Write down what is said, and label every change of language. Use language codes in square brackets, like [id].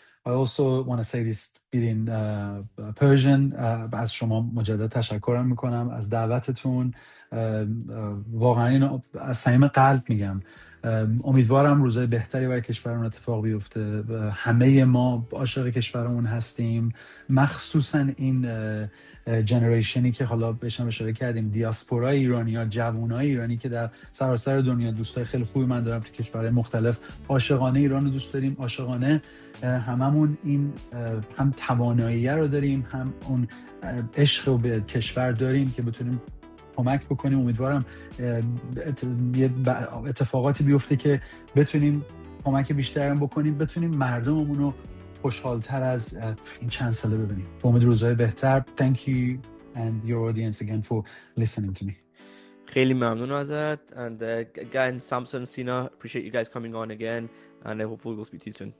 [en] I also want to say this in Persian. [fa] از شما مجدد تشکر میکنم از دعوتتون. واقعا اینو از صمیم قلب میگم. امیدوارم روزای بهتری برای کشورمون اتفاق بیفته. همه ما عاشق کشورمون هستیم، مخصوصا این جنریشنی که حالا بهش هم اشاره کردیم، دیاسپورای ایرانی‌ها، جوانای ایرانی که در سراسر دنیا، دوستای خیلی خوبی من دارم تو کشورهای مختلف، عاشقانه ایران رو دوست داریم، عاشقانه هممون این هم توانایی رو داریم، هم اون عشق رو به کشور داریم که بتونیم کمک بکنیم. امیدوارم اتفاقاتی بیفته که بتونیم کمک بیشتری بکنیم، بتونیم مردممون رو خوشحالتر از این چند ساله ببینیم. با امید روزهای بهتر. [en] Thank you and your audience again for listening to me. [fa] خیلی ممنون ازت. [en] And again, Samson, Sina, appreciate you guys coming on again, and hopefully we'll speak to you soon.